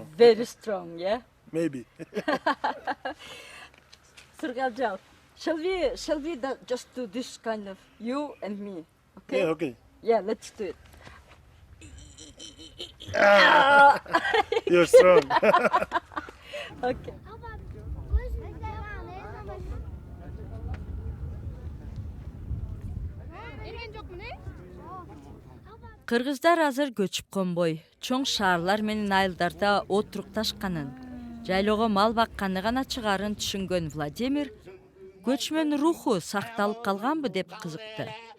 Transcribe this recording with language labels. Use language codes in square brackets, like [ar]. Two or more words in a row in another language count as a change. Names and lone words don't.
[en] very strong, yeah? Maybe. Surgaljal, shall we just do this kind of you and me? Okay? Yeah, okay. Yeah, let's do it. You're strong. Okay. [ky] Кыргыздар азыр көчүп конбой, чоң шаарлар менен айылдарда отурукташканын, жайлоого мал бакканы гана чыгарын түшүнгөн Владимир көчмөн руху сакталып калганбы деп кызыкты.